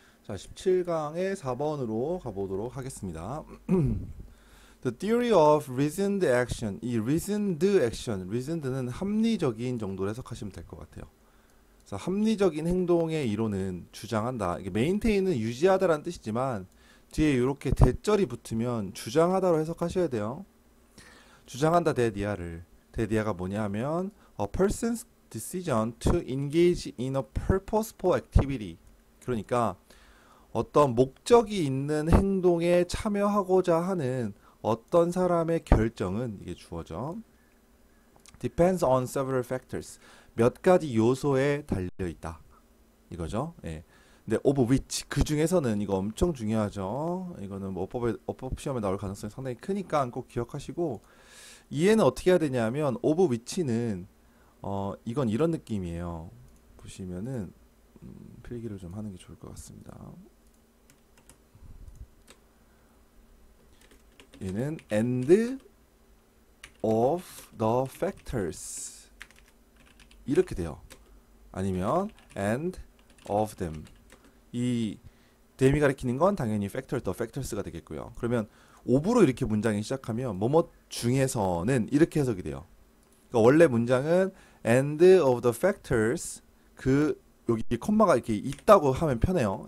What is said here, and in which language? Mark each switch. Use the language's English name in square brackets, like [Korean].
[Korean] 자, 17강의 4번으로 가보도록 하겠습니다. [English] The theory of reasoned action. [Korean] 이 reasoned action, reasoned는 합리적인 정도로 해석하시면 될 것 같아요. 그래서 합리적인 행동의 이론은 주장한다. 이게 maintain은 유지하다라는 뜻이지만 뒤에 이렇게 대절이 붙으면 주장하다로 해석하셔야 돼요. 주장한다 대디아를. 대디아가 뭐냐 하면 [English] a person's decision to engage in a purposeful activity. [Korean] 그러니까 어떤 목적이 있는 행동에 참여하고자 하는 어떤 사람의 결정은 이게 주어져. [English] Depends on several factors. [Korean] 몇 가지 요소에 달려 있다. 이거죠. 예. 근데 [English] of which [Korean] 그 중에서는 이거 엄청 중요하죠. 이거는 뭐 어법 시험에 나올 가능성이 상당히 크니까 꼭 기억하시고 이해는 어떻게 해야 되냐면 of which는 이건 이런 느낌이에요. 보시면은 필기를 좀 하는 게 좋을 것 같습니다. 얘는 [English] and of the factors [Korean] 이렇게 돼요. 아니면 [English] and of them. [Korean] 이 them이 가리키는 건 당연히 factor, the factors가 되겠고요. 그러면 of로 이렇게 문장이 시작하면 뭐뭐 중에서는 이렇게 해석이 돼요. 그러니까 원래 문장은 [English] and of the factors [Korean] 그 여기 콤마가 이렇게 있다고 하면 편해요.